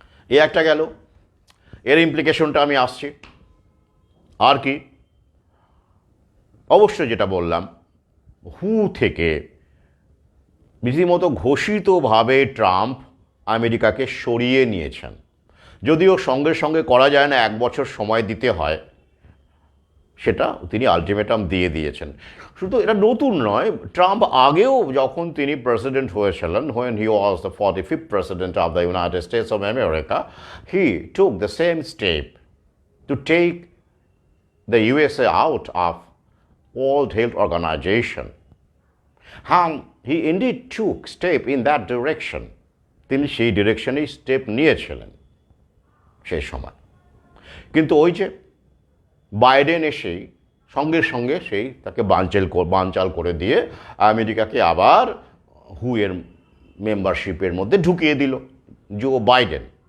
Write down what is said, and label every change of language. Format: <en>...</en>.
<bn>এ একটা গেল, এর ইমপ্লিকেশনটা আমি আসছি। আর কি, অবশ্যই যেটা বললাম, হু থেকে রীতিমতো ঘোষিতভাবে ট্রাম্প আমেরিকাকে সরিয়ে নিয়েছেন। যদিও সঙ্গে সঙ্গে করা যায় না, 1 বছর সময় দিতে হয়, সেটা তিনি আলটিমেটাম দিয়ে দিয়েছেন। শুধু এটা নতুন নয়, ট্রাম্প আগেও যখন তিনি প্রেসিডেন্ট হয়েছিলেন,</bn> <en>when he was the 45th president of the United States of America, he took the same step to take the USA out of World Health Organization. And he indeed took step in that direction.</en> <bn>তিনি সেই ডিরেকশনেই step নিয়েছিলেন সেই সময়। কিন্তু ওই যে Biden এসেই সঙ্গে সঙ্গে সেই তাকে বানচাল করে দিয়ে আমেরিকাকে আবার হুয়ের মেম্বারশিপের মধ্যে ঢুকিয়ে দিল জো বাইডেন।</bn>